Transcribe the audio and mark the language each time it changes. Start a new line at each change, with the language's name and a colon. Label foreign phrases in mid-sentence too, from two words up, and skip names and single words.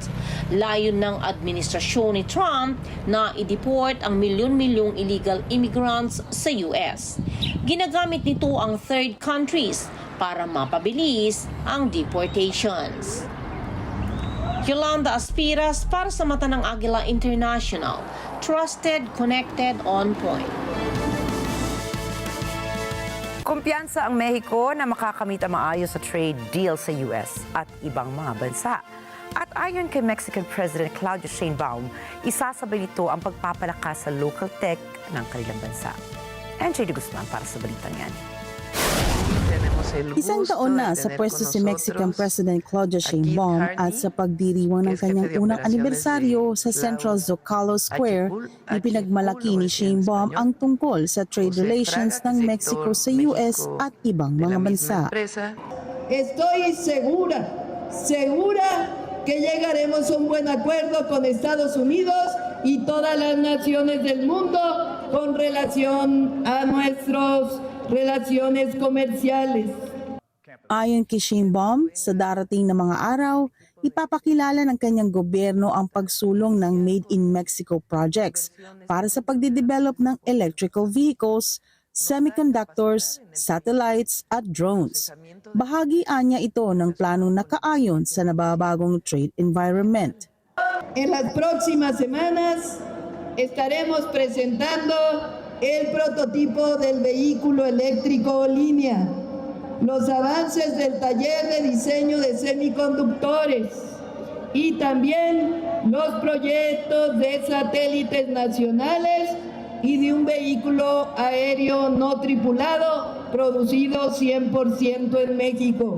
Filipino: Layon ng administrasyon ni Trump na i-deport ang milyon-milyong
English: illegal immigrants
Filipino: sa US. Ginagamit nito ang
English: third countries
Filipino: para mapabilis ang deportations. Yolanda Aspiras para sa mata ng Agila International.
English: Trusted, connected, on point.
Filipino: Kumpiyansa ang Mexico na makakamit ang maayos sa
English: trade deal
Filipino: sa US at ibang mga bansa. At ayon kay
English: Mexican President
Filipino: Claudia Sheinbaum, isasabay nito ang pagpapalakas sa
English: local tech
Filipino: ng kanilang bansa. NJ de Guzman para sa balitang yan. Isang taon na sa pwesto si
English: Mexican President
Filipino: Claudia Sheinbaum at sa pagdiriwang ng kanyang unang anibersaryo sa Central Zocalo Square, ipinagmalaki ni Sheinbaum ang tungkol sa
English: trade relations
Filipino: ng Mexico sa US at ibang mga bansa.
Spanish: Estoy segura que llegaremos a un buen acuerdo con Estados Unidos y todas las naciones del mundo con relación a nuestros relaciones comerciales.
Filipino: Ayon kay Sheinbaum, sa darating na mga araw, ipapakilala ng kanyang gobyerno ang pagsulong ng Made in Mexico projects para sa pagdidevelop ng
English: electrical vehicles,
Filipino: semiconductors, satellites at drones. Bahagi anya ito ng planong nakaayon sa nababagong
English: trade environment.
Spanish: En las próximas semanas estaremos presentando el prototipo del vehículo eléctrico línea, los avances del taller de diseño de semiconductores y también los proyectos de satélites nacionales y de un vehículo aéreo no tripulado producido 100% en México.